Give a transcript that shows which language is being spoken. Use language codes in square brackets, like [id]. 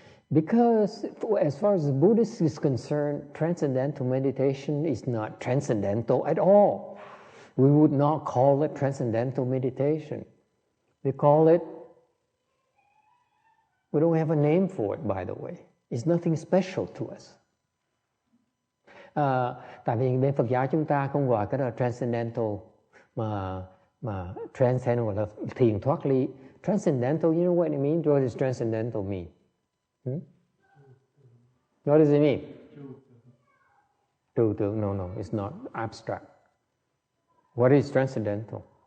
[en] Because as far as the Buddhist is concerned, transcendental meditation is not transcendental at all. We would not call it transcendental meditation. We call it, we don't have a name for it, by the way. It's nothing special to us. [vi] Tại vì bên Phật giáo chúng ta không gọi cái đó là transcendental, mà transcendental gọi là thiền thoát ly. [en] Transcendental, you know what it means? What does transcendental mean? What does it mean? [vi] Trừu tượng. [en] No, it's not abstract. What is transcendental?